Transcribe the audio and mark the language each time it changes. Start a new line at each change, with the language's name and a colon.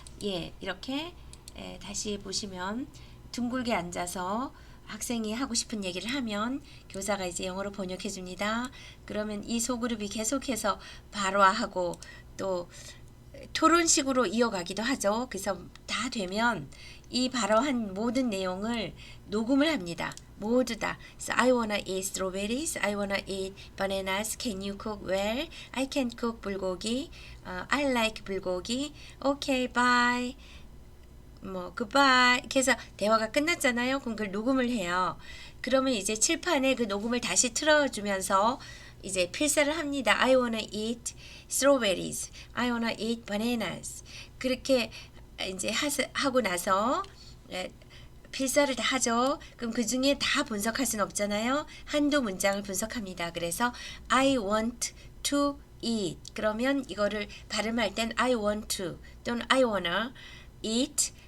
Korean: 이렇게 다시 보시면 둥글게 앉아서 학생이 하고 싶은 얘기를 하면 교사가 이제 영어로 번역해 줍니다. 그러면 이 소그룹이 계속해서 발화하고 또 토론식으로 이어가기도 하죠. 그래서 다 되면 이 발화한 모든 내용을 녹음을 합니다. 모두 다.
English: So I wanna eat strawberries. I wanna eat bananas. Can you cook well? I can cook 불고기. I like 불고기. Okay, bye. 뭐 goodbye.
Korean: 그래서 대화가 끝났잖아요. 그럼 그걸 녹음을 해요. 그러면 이제 칠판에 그 녹음을 다시 틀어주면서 이제 필사를 합니다.
English: I wanna eat strawberries. I wanna eat bananas.
Korean: 그렇게 이제 하고 나서 필사를 다 하죠. 그럼 그 중에 다 분석할 수는 없잖아요. 한두 문장을 분석합니다.
English: 그래서 I want to eat.
Korean: 그러면 이거를 발음할 땐
English: I want to 또는 I wanna eat.